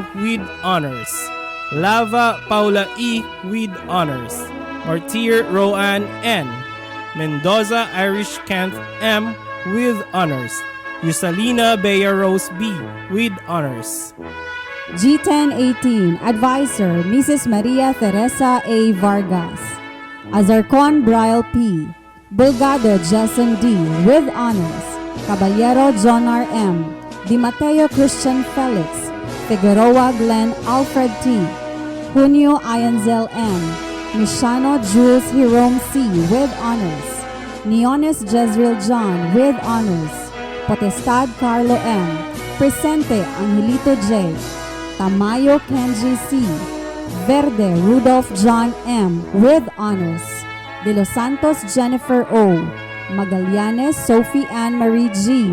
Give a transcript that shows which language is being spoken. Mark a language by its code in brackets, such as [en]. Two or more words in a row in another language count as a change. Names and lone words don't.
[en] with honors. Lava Paula E. with honors. Martir Roan N. Mendoza Irish Kent M. with honors. Yusalina Bea Rose B. with honors. G1018 Advisor Mrs. Maria Teresa A. Vargas. Azarcon Brial P. Bulgado Jason D. with honors. Caballero John R. M. Di Mateo Christian Felix. Figueroa Glenn Alfred T. Junio Ianzel M. Mishano Jules Jerome C. with honors. Neones Jezreel John with honors. Potestad Carlo M. Presente Angelito J. Tamayo Kenji C. Verde Rudolph John M. with honors. De Los Santos Jennifer O. Magallanes Sophie Ann Marie G.